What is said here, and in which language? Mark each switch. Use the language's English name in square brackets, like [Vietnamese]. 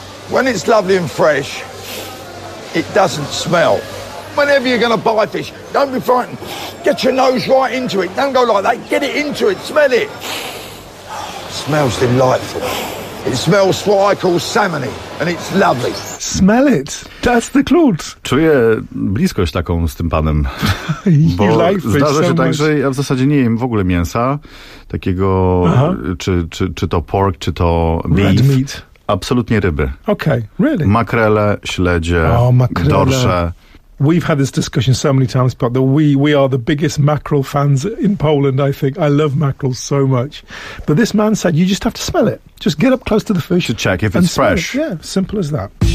[English] When it's lovely and fresh, it doesn't smell. Whenever you're going to buy fish, don't be frightened. Get your nose right into it. Don't go like that. Get it into it. Smell it. It smells delightful. It smells what I call salmony, and it's lovely. Smell it. That's the clue. [Polish] Czuję bliskość taką z tym panem. [English] You like fish so much. [Polish] Zdarza się tak, że ja w zasadzie nie jem w ogóle mięsa takiego, czy to pork, czy to beef. [English] Red meat. [Polish] Absolutnie ryby. [English] Okay, really? [Polish] Makrele, śledzie, dorsze. [English] We've had this discussion so many times, but we are the biggest mackerel fans in Poland, I think. I love mackerel so much. But this man said, you just have to smell it. Just get up close to the fish. To check if it's fresh. It. Yeah, simple as that.